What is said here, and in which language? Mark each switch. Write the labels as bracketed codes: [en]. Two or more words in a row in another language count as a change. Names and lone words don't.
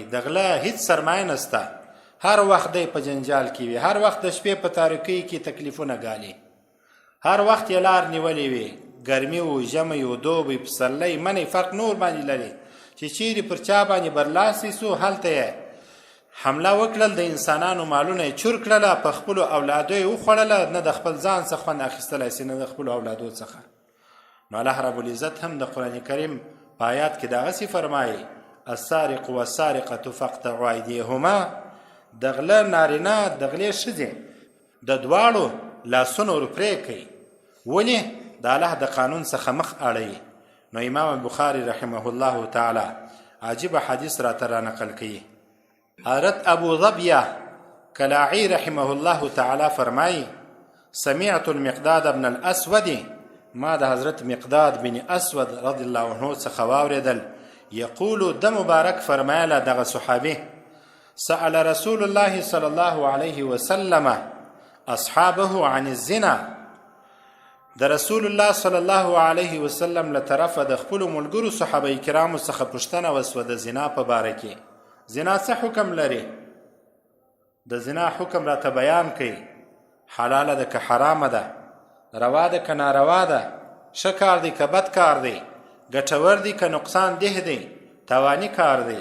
[ps] د غله هیڅ سرمایه نسته، هر وخت دی په جنجال کې وي، هر وخت د شپې په تاریکۍ کې تکلیفونه ګالي، هر وخت یې لار نیولې وي، ګرمي و، ژمی و، دوبی، پسرلی، منی فرق نور باندې لري چې چیرې پر چا باندې برلاسی سو هلته حمله وکړل، د انسانانو مالونه یې چور کړله، په خپلو اولادو یې وخوړله، نه د خپل ځان څخه خوند اخیستلی سي، نه د خپلو اولادو څخه. نو الله رب العزت هم د قرآن کریم په آیات کې دغسې فرمایي: [ar] السارق والسارقة فاقطعوا أيديهما، [ps] د غله نارینه د غلې ښځې د دواړو لاسونه ور پرې کوي. ولې؟ د الله د قانون څخه مخ اړوي. نو امام بخاري [ar] رحمه الله تعالی [ps] عجیب حدیث راته رانقل کوي. حضرت ابو ظبیه کلاعی [ar] رحمه الله تعالی [ps] فرمایي: [ar] سمعت المقداد بن الاسود، [ps] ما د حضرت مقداد بن اسود [ar] رضی الله عنه [ps] څخه واورېدل، یقول د مبارک فرمایله دغه صحابي: [ar] سأل رسول الله صلی الله علیه وسلم اصحابه عن الزنا، [ps] د رسول الله [ar] صلی الله علیه وسلم [ps] له طرفه د خپلو ملګرو صحابه کرامو څخه پوښتنه وسوه د زنا په باره کې. زنا څه حکم لري؟ د زنا حکم راته بیان کوي. حلاله ده که حرامه ده، روا ده که ناروا ده، ښه کار دی که بد کار دی، ګټور دی که نقصان ده دی، تاواني کار دی.